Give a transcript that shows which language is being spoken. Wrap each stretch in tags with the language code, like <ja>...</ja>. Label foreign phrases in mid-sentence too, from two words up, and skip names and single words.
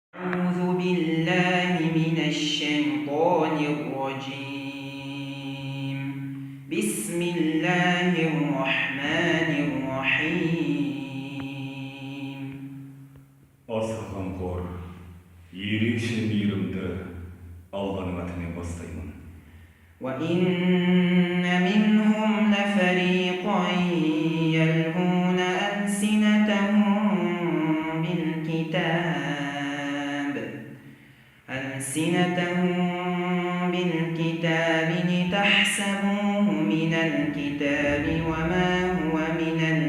<ar>أعوذ بالله من الشيطان الرجيم. بسم الله الرحمن الرحيم.</ar> <kk>Аса қамқор, ерекше мейірімді Алланың атымен бастаймын.</kk> <ar>وإن منهم لفريقا يلهون ألسنتهم بالكتاب لتحسبوه من الكتاب وما هو من</ar>